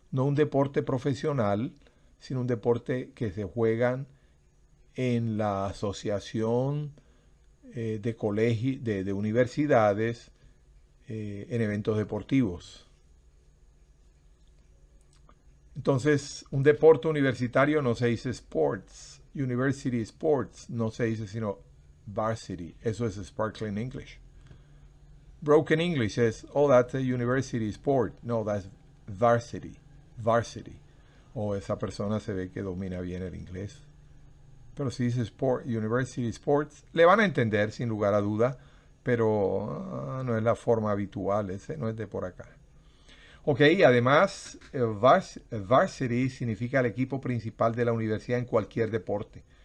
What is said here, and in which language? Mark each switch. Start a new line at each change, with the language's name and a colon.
Spanish: No un deporte profesional, sino un deporte que se juegan en la asociación de colegios, de universidades, en eventos deportivos. Entonces, un deporte universitario no se dice sports, university sports, no se dice sino varsity. Eso es sparkling English.
English: Broken English es, oh, that's a university sport. No, that's varsity. Varsity.
Spanish: O esa persona se ve que domina bien el inglés. Pero si dice sport, university sports, le van a entender sin lugar a duda, pero no es la forma habitual, ese no es de por acá. Ok, además, varsity significa el equipo principal de la universidad en cualquier deporte.